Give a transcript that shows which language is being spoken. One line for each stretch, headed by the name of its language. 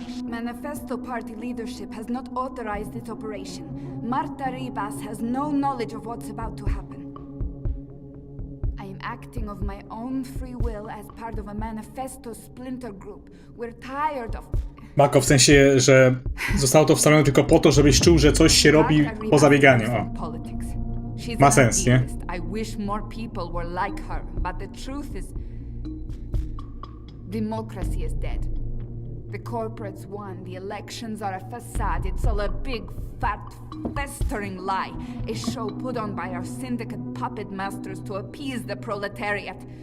English: Manifesto Party leadership has not authorized this operation. Marta Ribas has no knowledge of what's about to happen. I am acting of my own free will as part of a Manifesto splinter group. We're tired of...
Polish: Mako, w sensie, że zostało to wstawione tylko po to, żebyś czuł, że coś się robi poza bieganiem. O. Ma sens, nie?
English: I wish more people were like her, but the truth is... Democracy is dead. The corporates won, the elections are a facade, it's all a big, fat, festering lie. A show put on by our syndicate puppet masters to appease the proletariat.